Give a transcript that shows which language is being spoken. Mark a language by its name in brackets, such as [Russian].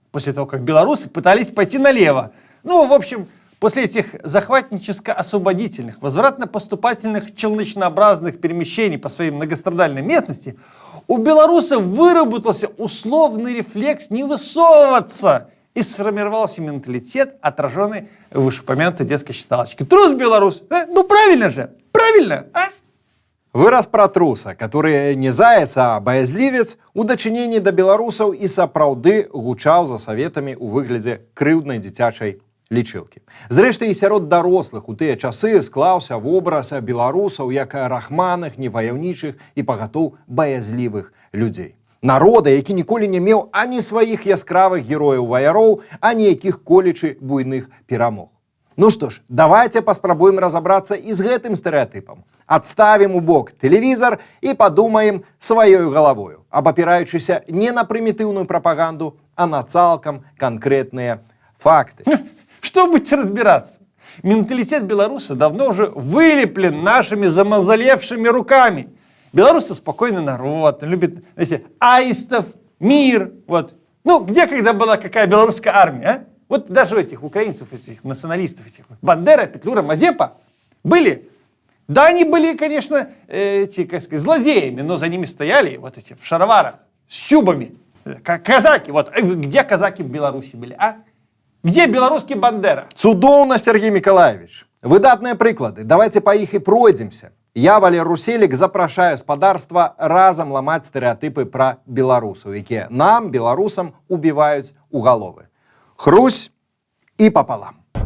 [Russian] После того, как белорусы пытались пойти налево. В общем, после этих захватническо-освободительных, возвратно-поступательных челночнообразных перемещений по своей многострадальной местности, у белорусов выработался условный рефлекс не высовываться, и сформировался менталитет, отраженный в вышеупомянутой детской считалочке. Трус белорус! Правильно же! Правильно, [Belarusian] Выраз пра труса, который не заяц, а баязлівец, у дачыненні да беларусаў і сапраўды гучаў за саветамі ў выглядзе крыўднай дзіцячай лічылкі. Зрэшты, і сярод дарослых у тыя часы склаўся вобраз беларусаў як рахманых, неваяўнічых і пагатоў баязлівых людзей. Народа, які ніколі не меў ані сваіх яскравых герояў-ваяроў, ані якіх колечы буйных перамог. Што ж, давайте паспрабуем разабрацца і з гэтым стэрэатыпам. Адставім у бок тэлевізар і падумаем сваёю галавою, абапіраючыся не на прымітыўную прапаганду, а на цалкам канкрэтныя факты. [Russian] Что будете разбираться? Менталитет белоруса давно уже вылеплен нашими замазалевшими руками. Белорусы спокойный народ, любит, знаете, аистов, мир. Где когда была какая белорусская армия, даже у этих украинцев, этих националистов, этих Бандера, Петлюра, Мазепа были. Да, они были, конечно, злодеями, но за ними стояли эти в шароварах, с чубами. Казаки. Где казаки в Беларуси были, Где белорусский Бандера? [Belarusian] Цудоўна, Сергей Миколаевич. Выдатныя прыклады. Давайте па іх і пройдземся. Я, Валер Руселік, запрашаю спадарства разам ламаць стэрэатыпы пра беларусаў, якія нам, беларусам, убіваюць у галовы. Хрусь і папалам.